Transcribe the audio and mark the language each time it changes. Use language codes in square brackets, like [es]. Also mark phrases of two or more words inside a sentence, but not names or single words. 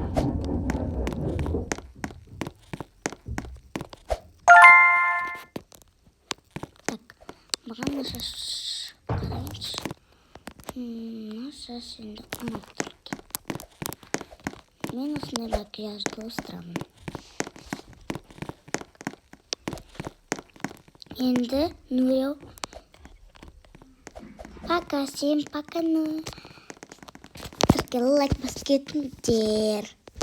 [kk] Так, маған шаш қарайыншы. Шаш енді ұнап тұр екен. Мен осындай макияжды остырамын. Енді Нурия. [ru] Пока, всем пока. [kk] Лайк басып кетіңдер.